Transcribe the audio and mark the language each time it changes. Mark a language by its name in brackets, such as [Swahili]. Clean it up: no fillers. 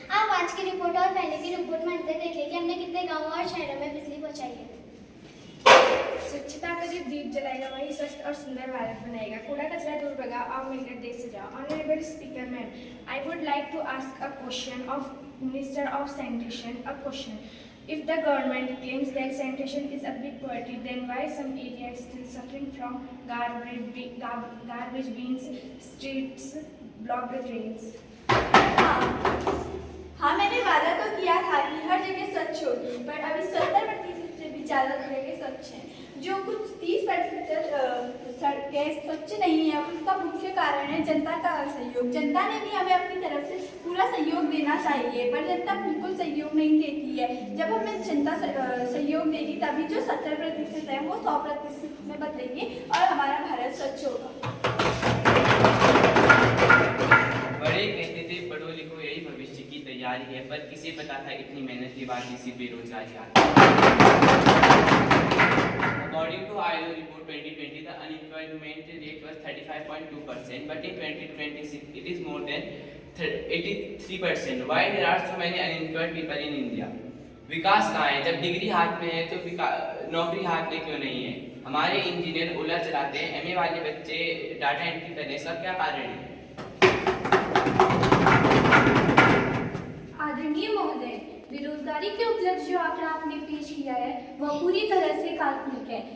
[Hindi] आप आज की रिपोर्ट और पहले की रिपोर्ट में अंतर देख लीजिए, हमने कितने गाँवों और शहरों में बिजली पहुंचाई है। स्वच्छता का जो दीप जलाएगा वही स्वस्थ और सुंदर भारत बनाएगा। कूड़ा कचरा दूर भगाओ, आओ मिलकर देश सजाओ। [English] Honourable speaker ma'am, I would like to ask a question of minister of sanitation. A question, if the government claims that sanitation is a big priority, then why some areas still suffering from garbage bins, streets, blocked drains? [Hindi] हाँ, मैंने वादा तो किया था कि हर जगह स्वच्छ होगी, पर अभी 70% से भी ज़्यादा जगह स्वच्छ हैं। जो कुछ 30% सड़कें स्वच्छ नहीं है, उसका मुख्य कारण है जनता का असहयोग। जनता ने भी हमें अपनी तरफ से पूरा सहयोग देना चाहिए, पर जनता बिल्कुल सहयोग नहीं देती है। जब हमें जनता सहयोग देगी तभी जो 70% है वो 100% में बदलेंगे और हमारा भारत स्वच्छ होगा। बड़े कहते थे पढ़ो लिखो यही भविष्य की तैयारी है, पर किसे पता था इतनी मेहनत के बाद इसी बेरोजगारी आती। [English] According to ILO report 2020, the unemployment rate was 35.2%, but in 2026 it is more than 83%. Why there are so many unemployed people in India? [Hindi] विकास कहाँ है? जब डिग्री हाथ में है तो नौकरी हाथ में क्यों नहीं है? हमारे इंजीनियर ओला चलाते हैं, एमए वाले बच्चे डाटा एंट्री करने, सब क्या कारण है? आदरणीय महोदय, बेरोजगारी के उपलब्ध जो आंकड़ा आपने पेश किया है वह पूरी तरह से काल्पनिक है।